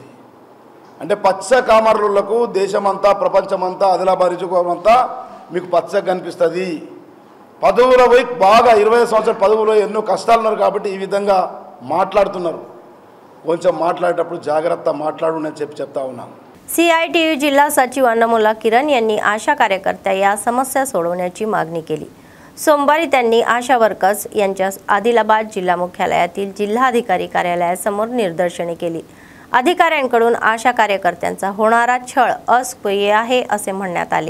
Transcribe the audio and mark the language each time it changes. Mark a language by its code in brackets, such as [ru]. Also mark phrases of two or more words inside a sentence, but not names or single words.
[te] అంటే పచ్చ కామరులకు దేశమంతా ప్రపంచమంతా ఆదిలాబాద్ నియోజకవర్గమంతా మీకు పచ్చగా కనిపిస్తుంది. పదవుల పోయి బాగా 25 సంవత్సరాల పదవులో ఎన్నో కష్టాలు ఉన్నారు కాబట్టి ఈ విధంగా మాట్లాడుతున్నారు. కొంచెం మాట్లాడేటప్పుడు జాగ్రత్త మాట్లాడునని చెప్తా ఉన్నాను. [mr] CITU जिल्हा सचिव अन्नमुला किरण यांनी आशा कार्यकर्त्या या समस्या सोडवण्याची मागणी केली. सोमवारी त्यांनी आशा वर्कर्स यांच्या आदिलाबाद जिल्हा मुख्यालयातील जिल्हाधिकारी कार्यालयासमोर निदर्शने केली. अधिकाऱ्यांकडून आशा कार्यकर्त्यांचा होणारा छळ अस्पृश्य आहे असे म्हणण्यात आले.